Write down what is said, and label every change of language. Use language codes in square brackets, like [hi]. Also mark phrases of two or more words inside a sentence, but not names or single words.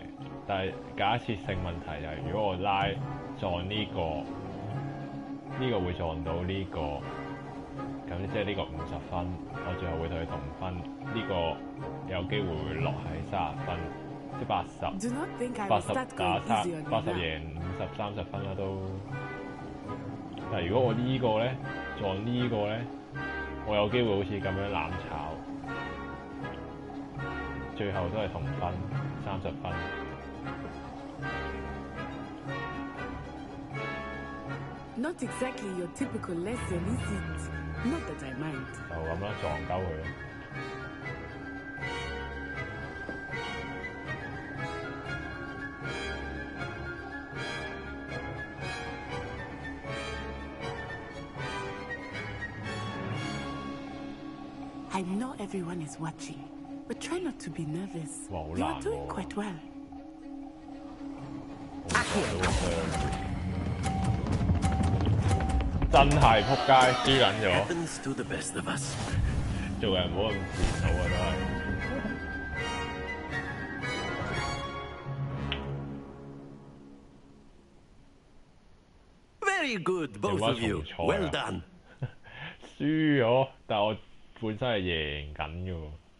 [yue] 但係假設性問題就係，如果我拉撞呢個，呢個會撞到呢個，咁即係呢個50分，我最後會對佢同分，呢個有機會會落喺30分，即係80打80贏50、30分啦都。但係如果我呢個咧撞呢個咧，我有機會好似咁樣攬炒，最後都係同分30分。 [en] Not exactly your typical lesson, is it? Not that I mind. [yue] 就咁啦，撞鳩佢啦。 [en] I know everyone is watching, but try not to be nervous. You are doing quite well. [yue] 真係仆街，輸撚咗。 [en] Happens to the best of us. [yue] 做人唔好咁自討啊，都係。 [en] Very good, both of you. Well done. [yue] 輸咗，但我本身係贏緊嘅喎。